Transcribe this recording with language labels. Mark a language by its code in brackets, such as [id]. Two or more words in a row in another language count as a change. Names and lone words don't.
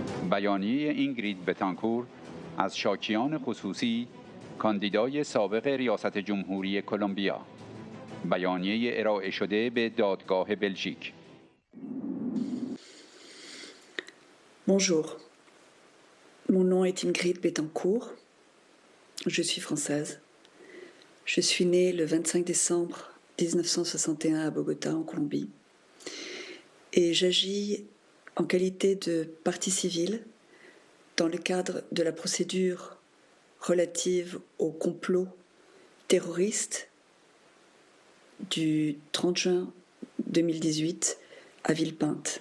[fa] بیانیه اینگرید بتانکور از شاکیان خصوصی کاندیدای سابق ریاست جمهوری کلمبیا. بیانیه ارائه شده به دادگاه بلژیک. [fr] Bonjour, mon nom est Ingrid Betancourt, je suis française. Je suis née le 25 décembre 1961 à Bogota, en Colombie. Et j'agis en qualité de partie civile dans le cadre de la procédure relative au complot terroriste du 30 juin 2018 à Villepinte.